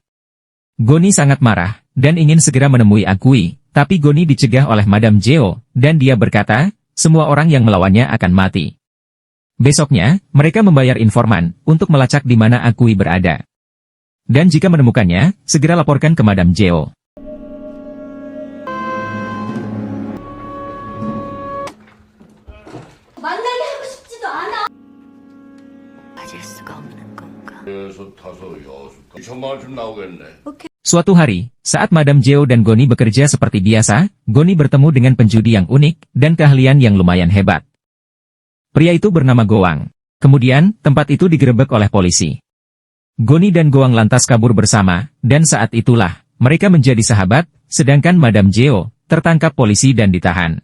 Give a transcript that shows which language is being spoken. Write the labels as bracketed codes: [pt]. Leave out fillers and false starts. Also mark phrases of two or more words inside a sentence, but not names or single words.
[id] Goni sangat marah, dan ingin segera menemui Akui, tapi Goni dicegah oleh Madame Jeo, dan dia berkata, semua orang yang melawannya akan mati. Besoknya, mereka membayar informan, untuk melacak di mana Akui berada. Dan jika menemukannya, segera laporkan ke Madame Jeo. [ko] 만나게 하고 싶지도 않아. 가질 수가 없는 건가? 여섯 타서 여섯 2천만 원쯤 나오겠네. [id] Suatu hari, saat Madame Jeo dan Goni bekerja seperti biasa, Goni bertemu dengan penjudi yang unik, dan keahlian yang lumayan hebat. Pria itu bernama Goang. Kemudian, tempat itu digerebek oleh polisi. Goni dan Goang lantas kabur bersama, dan saat itulah, mereka menjadi sahabat, sedangkan Madame Jeo tertangkap polisi dan ditahan.